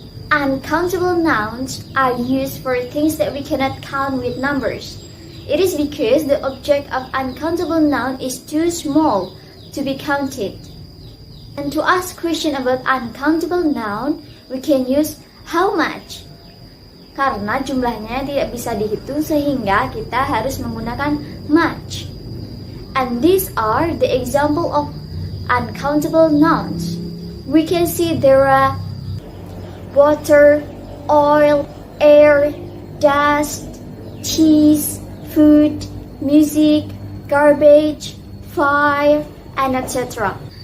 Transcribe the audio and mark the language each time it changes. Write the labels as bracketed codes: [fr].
[en] Uncountable nouns are used for things that we cannot count with numbers. It is because the object of uncountable noun is too small to be counted. And to ask question about uncountable noun, we can use how much. [id] Karena jumlahnya tidak bisa dihitung sehingga kita harus menggunakan much. [en] And these are the example of uncountable nouns. We can see there are water, oil, air, dust, cheese, food, music, garbage, fire, and etc.